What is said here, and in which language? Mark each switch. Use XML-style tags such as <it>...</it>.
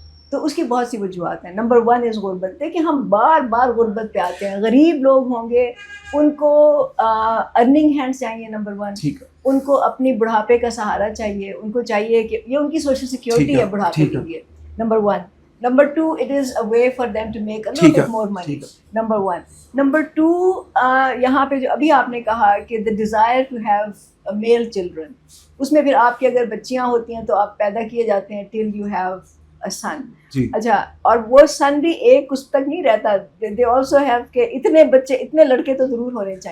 <ur>تو اس کی بہت سی وجوہات ہیں. نمبر 1 از غربت. دیکھیں ہم بار بار غربت پہ آتے ہیں. غریب لوگ ہوں گے ان کو ارننگ ہینڈس چاہیے نمبر 1, ان کو اپنی بڑھاپے کا سہارا چاہیے, ان کو چاہیے کہ یہ ان کی سوشل سیکیورٹی ہے بڑھاپے کے لیے number 1.</ur> <en>Number 2, it is a way for them to make a little bit more money. Number 1. Number 2,</en> <ur>یہاں پہ جو ابھی آپ نے کہا کہ</ur> <en>the desire to have male children,</en> <ur>اس میں پھر آپ کی اگر بچیاں ہوتی ہیں تو آپ پیدا کیے جاتے ہیں</ur> <en>till you have a son.</en> <ur>اچھا, اور وہ سن بھی ایک اس تک نہیں رہتا,</ur> <en>they also have</en> <ur>کہ اتنے بچے اتنے لڑکے تو ضرور ہونے چاہیے.</ur>